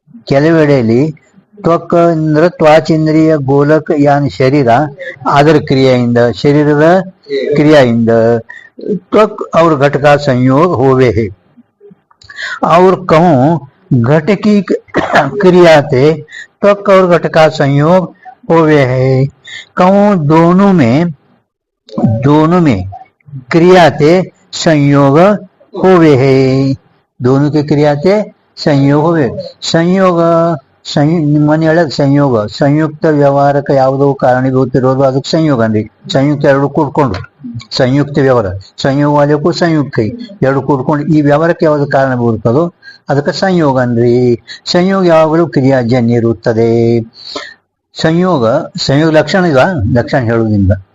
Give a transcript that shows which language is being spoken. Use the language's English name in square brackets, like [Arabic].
[Kannada] ಕೆಲವೆಡೆಯಲ್ಲಿ ತ್ವಕ್ ಅಂದ್ರೆ ತ್ವಾಚೇಂದ್ರಿಯ ಗೋಲಕ ಯಾನ್ ಶರೀರ, ಅದರ ಕ್ರಿಯೆಯಿಂದ, ಶರೀರದ ಕ್ರಿಯೆಯಿಂದ [Hindi] त्वक और घट का संयोग होवे है. और कहूं घट की क्रिया से त्वक और घट का संयोग होवे है. कहूं दोनों में क्रिया से संयोग होवे है. दोनों की क्रिया से संयोग होवे. [Kannada] संयोग ಮನೆ ಹೇಳಕ್ ಸಂಯೋಗ, ಸಂಯುಕ್ತ ವ್ಯವಹಾರಕ್ಕೆ ಯಾವುದೋ ಕಾರಣೀಭೂತ ಇರೋದು ಅದಕ್ಕೆ ಸಂಯೋಗ ಅಂದ್ರಿ. ಸಂಯುಕ್ತ ಎರಡು ಕೂಡ್ಕೊಂಡು ಸಂಯುಕ್ತ ವ್ಯವಹಾರ, ಸಂಯೋಗವಾದಕ್ಕೂ ಸಂಯುಕ್ತ ಎರಡು ಕೂಡ್ಕೊಂಡು ಈ ವ್ಯವಹಾರಕ್ಕೆ ಯಾವ್ದು ಕಾರಣಭೂತದೋ ಅದಕ್ಕೆ ಸಂಯೋಗ ಅಂದ್ರಿ. ಸಂಯೋಗ ಯಾವಾಗಲೂ ಕ್ರಿಯಾಜನ್ಯ ಇರುತ್ತದೆ. ಸಂಯೋಗ ಲಕ್ಷಣ ಇಲ್ಲ, ಲಕ್ಷಣ ಹೇಳುವುದಿಲ್ಲ.